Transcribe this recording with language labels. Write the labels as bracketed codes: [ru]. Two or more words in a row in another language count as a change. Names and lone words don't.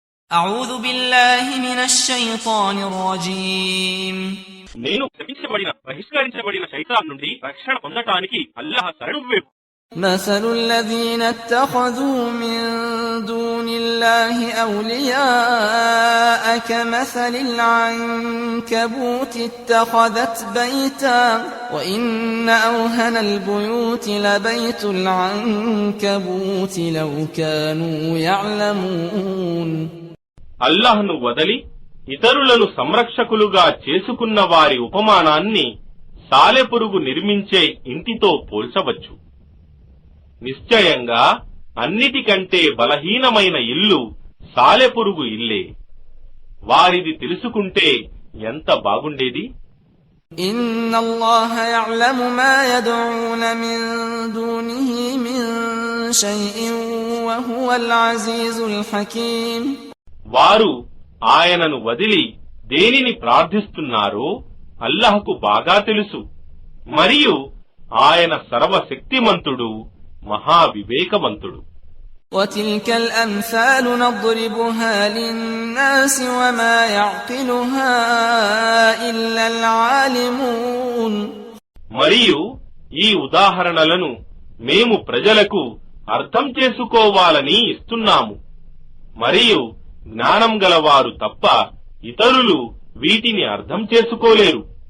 [ar] أعوذ بالله من الشيطان الرجيم [te] నేను శపించబడిన బహిష్కరించబడిన శైతాన్ నుండి రక్షణ పొందటానికి అల్లాహ్ శరణు వేపు. [ar] مثل الذين اتخذوا من دون الله أولياء كمثل العنكبوت اتخذت بيتا وإن أوهن البيوت لبيت العنكبوت لو كانوا يعلمون. [te] అల్లాహ్ను వదలి ఇతరులను సంరక్షకులుగా చేసుకున్న వారి ఉపమానాన్ని సాలెపురుగు నిర్మించే ఇంటితో పోల్చవచ్చు. నిశ్చయంగా అన్నిటికంటే బలహీనమైన ఇల్లు సాలెపురుగు ఇల్లే. వారిది తెలుసుకుంటే ఎంత బాగుండేది. [ar] إن الله يعلم ما يدعون من دونه من شيء وهو العزيز الحكيم. [te] వారు ఆయనను వదిలి దేనిని ప్రార్థిస్తున్నారో అల్లాహ్కు బాగా తెలుసు. మరియు ఆయన సర్వశక్తిమంతుడు, మహావివేకవంతుడు. [ar] وتلك الأمثال نضربها للناس وما يعقلها إلا العالمون. [te] మరియు ఈ ఉదాహరణలను మేము ప్రజలకు అర్థం చేసుకోవాలని ఇస్తున్నాము. మరియు జ్ఞానం గలవారు తప్ప ఇతరులు వీటిని అర్థం చేసుకోలేరు.